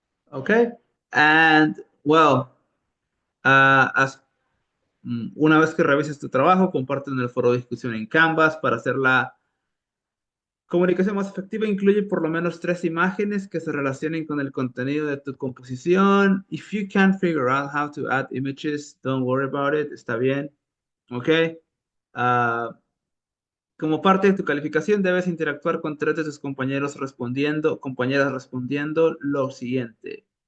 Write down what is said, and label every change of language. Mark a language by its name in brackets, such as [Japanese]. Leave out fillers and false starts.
[Spanish] Okay, [English] and well, as [Spanish] una vez que revises tu trabajo, comparte en el foro de discusión en Canvas para hacer la comunicación más efectiva. Incluye por lo menos tres imágenes que se relacionen con el contenido de tu composición. [English] If you can't figure out how to add images, don't worry about it. [Spanish] Está bien. Ok. Ah, como parte de tu calificación, debes interactuar con tres de tus compañeras respondiendo lo siguiente.